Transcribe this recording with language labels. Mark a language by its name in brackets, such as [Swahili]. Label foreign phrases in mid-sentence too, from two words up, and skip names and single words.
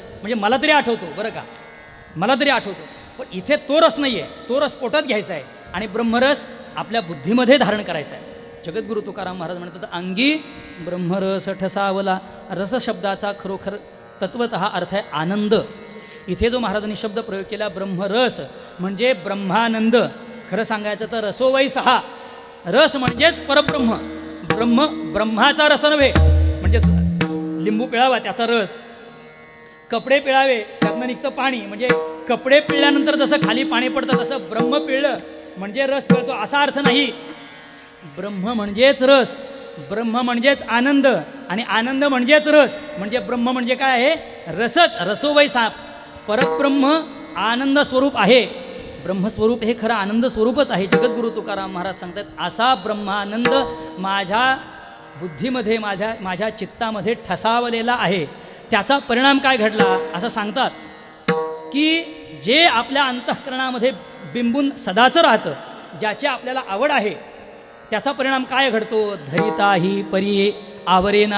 [Marathi] म्हणजे मला तरी आठवतो बरं का, मला तरी आठवतो. पण इथे तो रस नाही आहे, तो रस पोटात घ्यायचा आहे आणि ब्रह्मरस आपल्या बुद्धीमध्ये धारण करायचा आहे. जगद्गुरु तुकाराम महाराज म्हणतात अंगी ब्रह्मरस ठसावला. रसशब्दाचा खरोखर तत्वत हा अर्थ आहे आनंद. इथे जो महाराजांनी शब्द प्रयोग केला ब्रह्मरस म्हणजे ब्रह्मानंद. खरं सांगायचं तर [Sanskrit] रसो वै सहा, [Marathi] रस म्हणजेच परब्रह्म. ब्रह्माचा रस नव्हे म्हणजे लिंबू पिळावा त्याचा रस, कपडे पिळावे त्यातनं निघतं पाणी. म्हणजे कपडे पिळल्यानंतर जसं खाली पाणी पडतं तसं ब्रह्म पिळलं म्हणजे रस कळतो असा अर्थ नाही. ब्रह्म म्हणजेच रस, ब्रह्म म्हणजेच आनंद आणि आनंद म्हणजेच रस. म्हणजे ब्रह्म म्हणजे काय आहे, रसच. [Sanskrit] रसो वै साप, [Marathi] परब्रह्म आनंद स्वरूप आहे. ब्रह्मस्वरूप हे खरं आनंद स्वरूपच आहे. जगद्गुरु तुकाराम महाराज सांगतात असा ब्रह्मानंद माझ्या बुद्धीमध्ये माझ्या चित्तामध्ये ठसावलेला आहे. त्याचा परिणाम काय घडला असं सांगतात की जे आपल्या अंतःकरणामध्ये बिंबून सदाचं राहतं, ज्याची आपल्याला आवड आहे त्याचा परिणाम काय घडतो, धरिता ही परी आवरेना.